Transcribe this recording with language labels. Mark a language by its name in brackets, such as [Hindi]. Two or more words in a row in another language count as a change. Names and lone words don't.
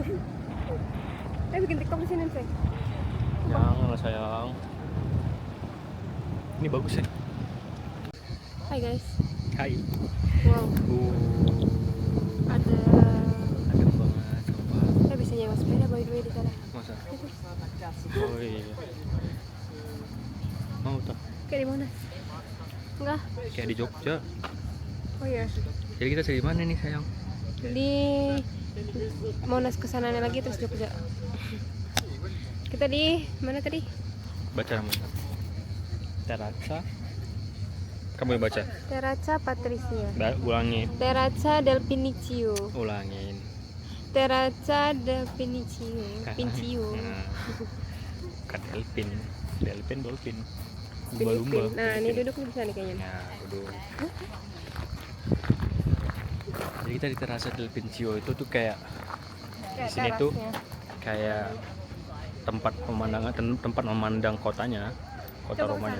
[Indonesian] Bikin TikTok di sini sih. Jangan lah sayang. Ini bagus ya. Hai guys. Hai. Wow. Ada Agak banget. Sumpah. bisa nyewa sepeda [English] by the way [Indonesian] di sana. Masa? Oh iya. Mau tuh. Kayak di mana? Enggak. Kayak di Jogja. Oh iya. Jadi kita cari mana nih sayang? Di Monas kesananya lagi terus Jogja. Kita di mana tadi? Baca namanya. Terrazza. Kamu yang baca. Terrazza Patricia. Ulangin. Terrazza del Pincio. Ulangin. Terrazza del Pincio. Pincio. Nah. Bukan Delpin. Delpin dolphin. Filipin. Lumba-lumba. Nah, ini duduk di sana kayaknya. Nah, duduk. Jadi kita di Terrazza del Pincio itu tuh kayak di sini tuh kayak tempat pemandangan, tempat memandang kotanya, kota Romanya.